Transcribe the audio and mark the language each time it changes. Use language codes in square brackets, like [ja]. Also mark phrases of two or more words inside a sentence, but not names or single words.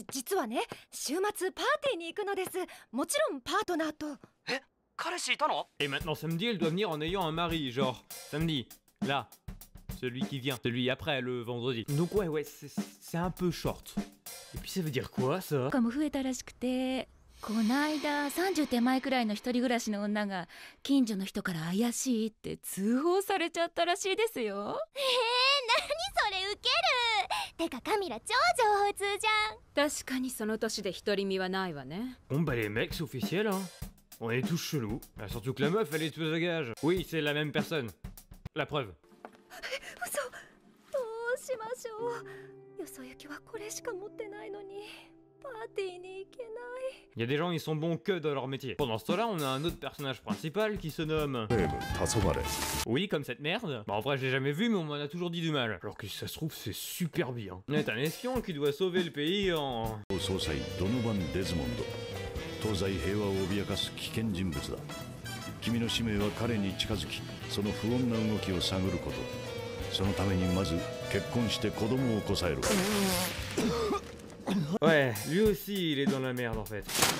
[fr] Et maintenant samedi elle doit venir en ayant un mari, genre samedi, là, celui qui vient, celui après le vendredi. Donc ouais, c'est un peu short. Et puis ça veut dire quoi ça? [ja] この間30手前くらいの一人暮らしの女が近所の人から怪しいって通報されちゃったらしいですよ。何それウケる。てかカミラ超上手じゃん。確かにその年で独り身はないわね。 [fr] Bon bah les mecs c'est officiel hein. On est tous chelous. Surtout que la meuf elle est tueuse à gages. Oui c'est la même personne. La preuve. [ja] 嘘。どうしましょう。よそ行きはこれしか持ってないのに。 [fr] Il y a des gens, ils sont bons que dans leur métier. Pendant ce temps-là, on a un autre personnage principal qui se nomme... Oui, comme cette merde. Bah en vrai, je l'ai jamais vu, mais on m'en a toujours dit du mal. Alors que si ça se trouve, c'est super bien. On est un espion qui doit sauver le pays en... Ouais, lui aussi, il est dans la merde en fait.